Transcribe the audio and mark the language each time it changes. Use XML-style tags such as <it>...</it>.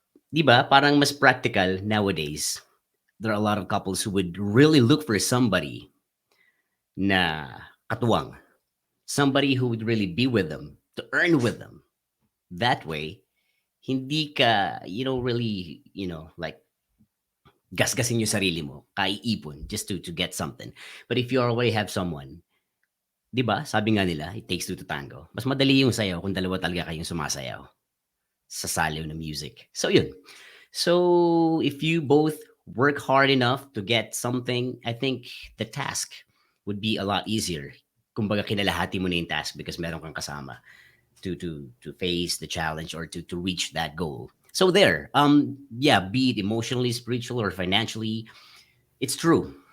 <tl>Di ba parang mas practical nowadays?</tl> <en>There are a lot of couples who would really look for somebody</en> <tl>na katuwang,</tl> <en>somebody who would really be with them, to earn with them. That way,</en> <tl>hindi ka,</tl> <en>really, like,</en> <tl>gasgasin yung sarili mo, kaiipon,</tl> <en>just to get something. But if you already have someone,</en> <tl>di ba, sabi nga nila,</tl> <en>it takes two to tango.</en> <tl>Mas madali yung sayaw kung dalawa talaga kayong sumasayaw sa saliw ng music. So, yun.</tl> <en>So, if you both work hard enough to get something, I think the task would be a lot easier.</en> <tl>Kumbaga, kinalahati mo na yung</tl> <en>task because</en> <tl>meron kang kasama</tl> <en>to face the challenge or to reach that goal. So there, yeah, be it emotionally, spiritual, or financially, it's true.</en>